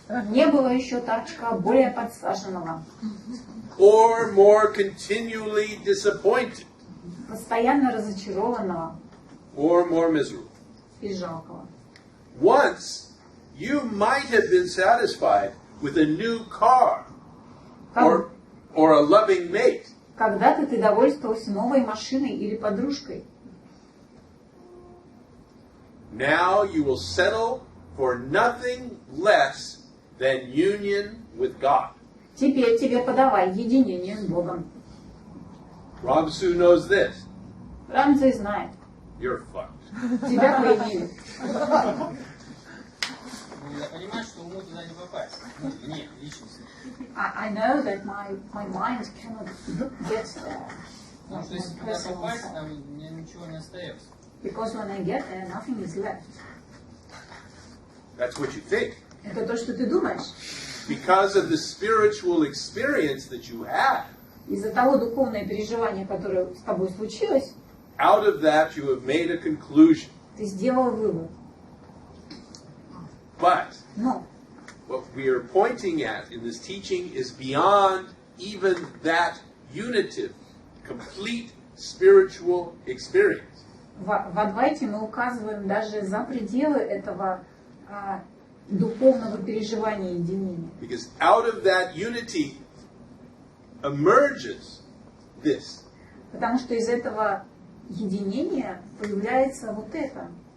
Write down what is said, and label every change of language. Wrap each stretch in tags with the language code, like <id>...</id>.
<ru>Не было еще торчка более подсаженного,</ru> <en>or more continually disappointed</en> <ru>постоянно разочарованного</ru> <en>or more miserable.</en> <ru>и жалкого.</ru> <en>Once you might have been satisfied with a new car or a loving mate.</en> <ru>Когда-то ты довольствовался новой машиной или подружкой.</ru> <en>Now you will settle for nothing less than union with God.</en> <ru>Теперь тебе подавай единение с Богом.</ru> <en>Ram Цзы knows this.</en> <ru>Рам Цзы знает.</ru> <en>You're fucked.</en> <ru>Тебя проявили. Ну, я понимаю, что уму туда не попасть. Ну, мне, личности.</ru> <en>I know that my mind cannot get there.</en> <ru>Потому что если туда попасть, там мне ничего не остается.</ru> <en>Because when I get there, nothing is left. That's what you think.</en> <ru>Это то, что ты думаешь.</ru> <en>Because of the spiritual experience that you had,</en> <ru>Из-за того духовного переживания, которое с тобой случилось,</ru> <en>out of that you have made a conclusion.</en> <ru>ты сделал вывод.</ru> <en>But</en> <ru>Но</ru> <en>what we are pointing at in this teaching is beyond even that unitive, complete spiritual experience.</en> <ru>в Адвайте мы указываем даже за пределы этого духовного переживания единения.</ru> <en>Because out of that unity emerges this.</en> <ru>Потому что из этого единения появляется вот это.</ru>